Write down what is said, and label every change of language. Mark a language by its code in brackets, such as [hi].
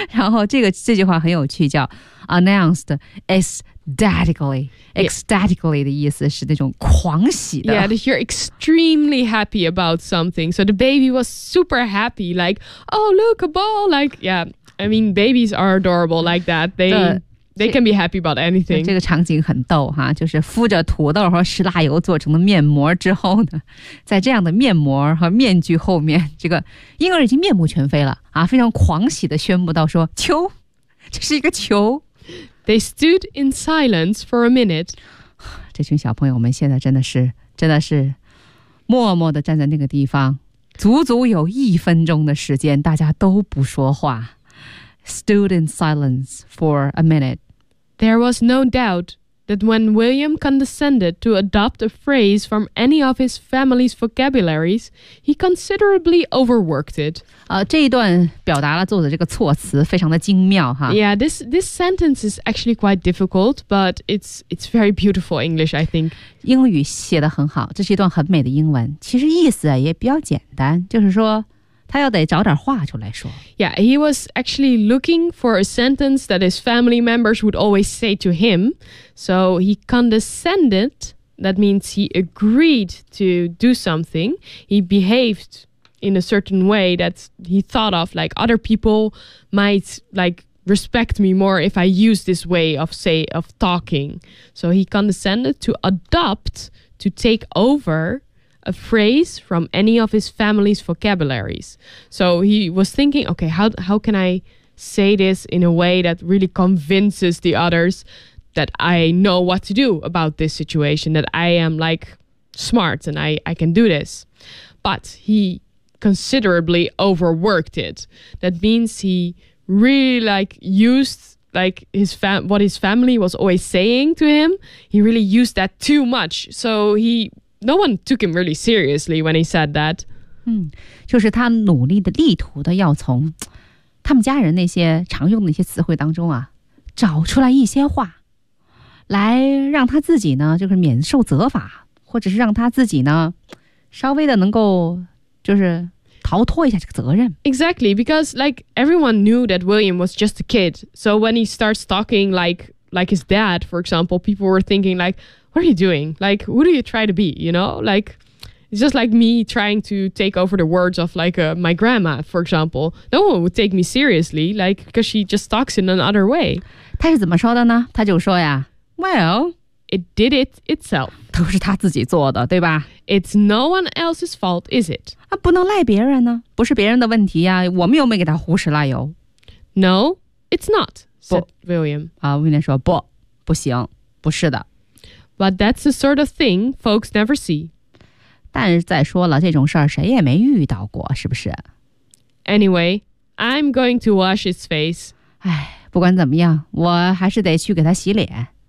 [zh] 然后这句话很有趣，叫 [en] announced aesthetically. [zh] Aesthetically 的意思是那种狂喜的。 [en] Yeah, you're extremely happy about something. So the baby was super happy, like, oh, look, a ball. Like, yeah, I mean, babies are adorable like that. They can be happy about anything. [zh] 这个场景很逗哈，就是敷着土豆和石蜡油做成的面膜之后呢，在这样的面膜和面具后面，这个婴儿已经面目全非了啊，非常狂喜的宣布到说，球，这是一个球。 [en] They stood in silence for a minute. [zh] 这群小朋友们现在真的是默默地站在那个地方，足足有一分钟的时间，大家都不说话。 [en] Stood in silence for a minute. There was no doubt that when William condescended to adopt a phrase from any of his family's vocabularies, he considerably overworked it. [zh] 这一段表达了作者这个措辞非常的精妙哈。 [en] Yeah, this sentence is actually quite difficult, but it's very beautiful English, I think. [zh] 英语写得很好，这是一段很美的英文。其实意思也比较简单，就是说他要得找点话出来说。 [en] Yeah, he was actually looking for a sentence that his family members would always say to him. So he condescended, that means he agreed to do something. He behaved in a certain way that he thought of, like other people might like respect me more if I use this way of, say, of talking. So he condescended to adopt, to take over,a phrase from any of his family's vocabularies. So he was thinking, okay, how can I say this in a way that really convinces the others that I know what to do about this situation, that I am like smart and I can do this. But he considerably overworked it. That means he really like used like what his family was always saying to him. He really used that too much. So he... No one took him really seriously when he said that. [zh] 就是他努力的力图的要从他们家人那些常用的一些词汇当中啊，找出来一些话，来让他自己呢，就是免受责罚，或者是让他自己呢，稍微的能够就是逃脱一下这个责任。 [en] Exactly, because like everyone knew that William was just a kid. So when he starts talking like his dad, for example, people were thinking like,What are you doing? Like, who do you try to be? You know, like, it's just like me trying to take over the words of like my grandma, for example. No one would take me seriously, like, because she just talks in another way. [zh] 他是怎么说的呢？他就说呀 ，Well, [en] it did it itself. [zh] 都是他自己做的，对吧 [en] ？It's no one else's fault, is it? [zh] 啊，不能赖别人呢，不是别人的问题呀。我们又没给他糊石蜡油。 [en] No, it's not, said William. [zh] 啊，威廉说不，不行，不是的。 [en] But that's the sort of thing folks never see. [zh] 但是再说了，这种事儿谁也没遇到过，是不是 [en] ？Anyway, I'm going to wash his face. [zh] 哎，不管怎么样，我还是得去给他洗脸。